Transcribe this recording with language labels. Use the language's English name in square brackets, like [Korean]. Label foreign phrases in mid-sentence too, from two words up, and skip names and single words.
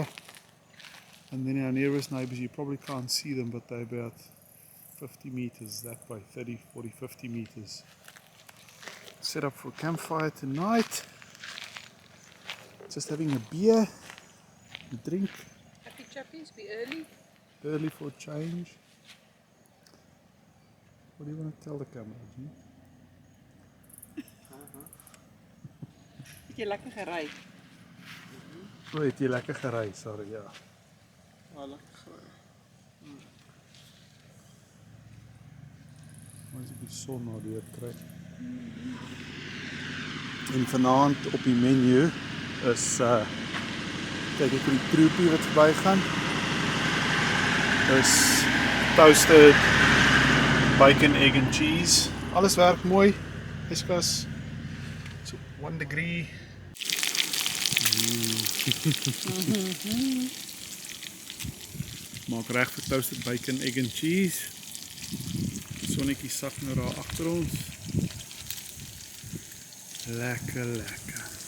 [English] And then our nearest neighbours, you probably can't see them, but they're about 50 meters that way, 30, 40, 50 meters. Set up for a campfire tonight. Just having a beer, a drink. Happy chappies, be early. Early for a change. What do you want to tell the camera, Jean? [Afrikaans] Het jy lekker gery? O, het jy lekker gery, sorry, ja. Lekker gery. Maar as ek die son nou weer kry. En vanaand op die menu is, kyk ek vir die troepie wat verby gaan. [English] Is toasted bacon, egg and cheese. [Afrikaans] Alles werk mooi. Yskas. So 1 degree. Maak reg vir [English] toasted bacon, egg and cheese. [Afrikaans] Sonnetjie sak nou daar agter ons. Lekker, lekker.